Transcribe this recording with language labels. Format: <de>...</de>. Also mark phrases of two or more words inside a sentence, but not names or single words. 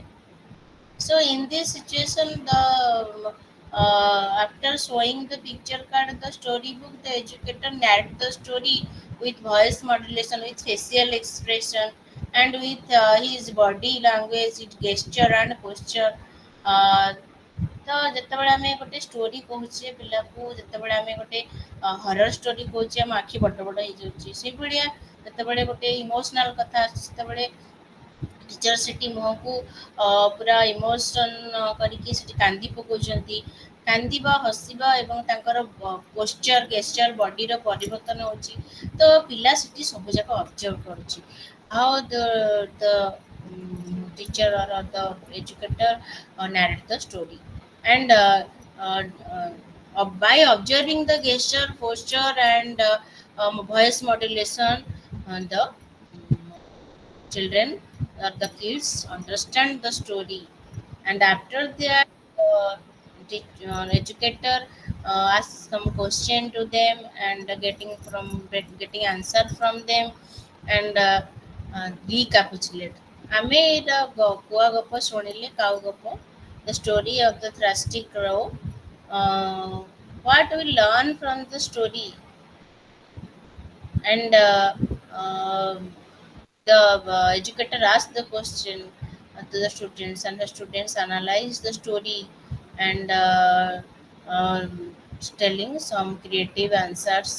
<en>So in this situation, the after showing the picture card, the storybook, the educator narrate the story with voice modulation, with facial expression, and with his body language, with gesture and posture.</en> <or>Uh, ତ ଯେତେବେଳେ ଆମେ ଗୋଟେ ଷ୍ଟୋରି କହୁଛେ ପିଲାକୁ, ଯେତେବେଳେ ଆମେ ଗୋଟେ</or> <en>horror story</en> <or>କହୁଛେ, ଆମ ଆଖି ବଡ଼ ବଡ଼ ହେଇଯାଉଛି। ସେଇଭଳିଆ ଯେତେବେଳେ ଗୋଟେ ଇମୋସନାଲ କଥା ଆସୁଛି, ସେତେବେଳେ ଟିଚର ସେଠି ମୁହଁକୁ ପୁରା ଇମୋସନ୍ କରିକି ସେଠି କାନ୍ଦି ପକାଉଛନ୍ତି। କାନ୍ଦିବା, ହସିବା ଏବଂ ତାଙ୍କର</or> <en>posture gesture</en> <or>ବଡ଼ିର ପରିବର୍ତ୍ତନ ହେଉଛି। ତ ପିଲା ସେଠି ସବୁଯାକ ଅବଜର୍ଭ କରୁଛି।</or> <en>How the teacher or the educator narrate the story. And by observing the gesture, posture, and voice modulation, the children or the kids understand the story. And after that, educator asks some question to them, and getting answer from them, and recapitulate.</en> <or>ଆମେ ଏଇଟା କୁଆ ଗପ ଶୁଣିଲେ, କାଉ ଗପ,</or> <en>the story of the thirsty crow. What we learn from the story, and the educator asked the question to the students, and the students analyze the story, and telling some creative answers.</en>